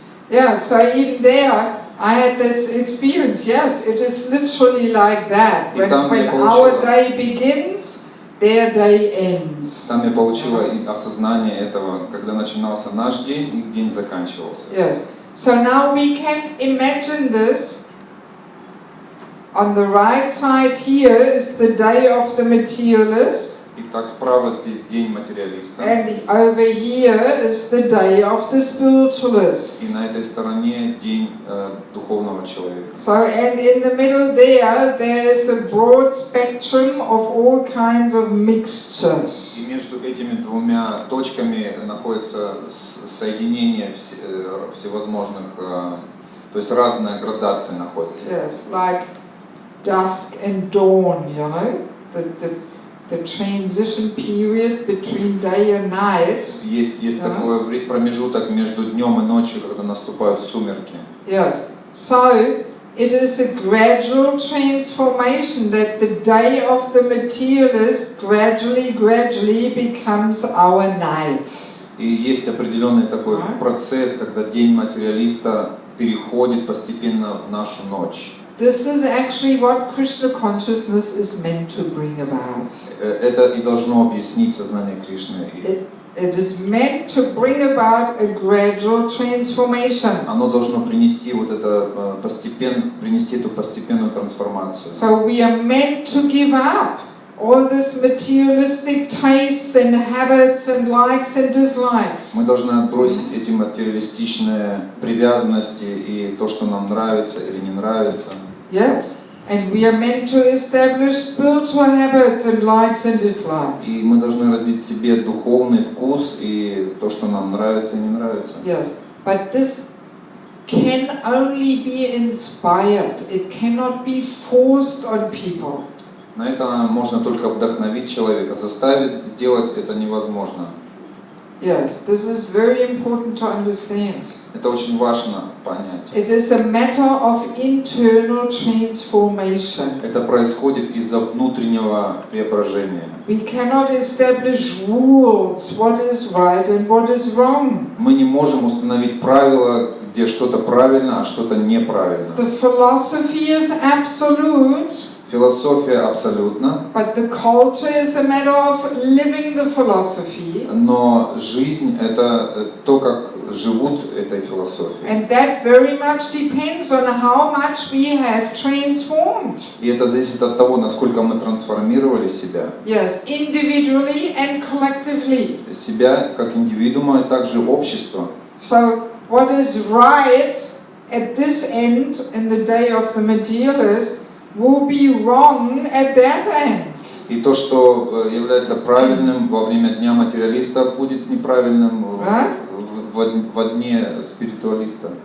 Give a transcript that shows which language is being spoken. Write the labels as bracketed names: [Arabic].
[English] Yeah, so even there I had this experience. Yes, it is literally like that. When our day begins, their day ends. [Russian] Там я получила осознание этого, когда начинался наш день, их день заканчивался. [English] Yes. So now we can imagine this. On the right side here is the day of the materialist. [Russian] Итак, справа здесь день материалиста. [English] And over here is the day of the spiritualist. [Russian] И на этой стороне день духовного человека. [English] So, and in the middle there's a broad spectrum of all kinds of mixtures. [Russian] И между этими двумя точками находится соединение всевозможных, то есть разная градация находится. [English] Yes, like dusk and dawn, you know, the transition period between day and night. [Russian] Есть такой промежуток между днем и ночью, когда наступают сумерки. [English] Yes. So it is a gradual transformation that the day of the materialist gradually becomes our night. [Russian] И есть определенный такой процесс, когда день материалиста переходит постепенно в нашу ночь. [English] This is actually what Krishna consciousness is meant to bring about. [Russian] Это и должно объяснить сознание Кришны. [English] It is meant to bring about a gradual transformation. [Russian] Оно должно принести эту постепенную трансформацию. [English] So we are meant to give up all this materialistic tastes and habits and likes and dislikes. [Russian] Мы должны отбросить эти материалистичные привязанности и то, что нам нравится или не нравится. [English] Yes, and we are meant to establish spiritual habits and likes and dislikes. [Russian] И мы должны развить в себе духовный вкус и то, что нам нравится и не нравится. [English] Yes, but this can only be inspired. It cannot be forced on people. [Russian] На это можно только вдохновить человека, заставить сделать это невозможно. [English] Yes, this is very important to understand. [Russian] Это очень важно понять. [English] It is a matter of internal transformation. [Russian] Это происходит из-за внутреннего преображения. [English] We cannot establish rules, what is right and what is wrong. [Russian] Мы не можем установить правила, где что-то правильно, а что-то неправильно. [English] The philosophy is absolute. [Russian] Философия абсолютна. [English] But the culture is a matter of living the philosophy. [Russian] Но жизнь — это то, как живут этой философией. [English] And that very much depends on how much we have transformed. [Russian] И это зависит от того, насколько мы трансформировали себя. [English] Yes, individually and collectively. [Russian] Себя как индивидуума и также общество. [English] So what is right at this end in the day of the materialist will be wrong at that end. [Russian] И то, что является правильным во время Дня материалиста, будет неправильным во дне спиритуалиста.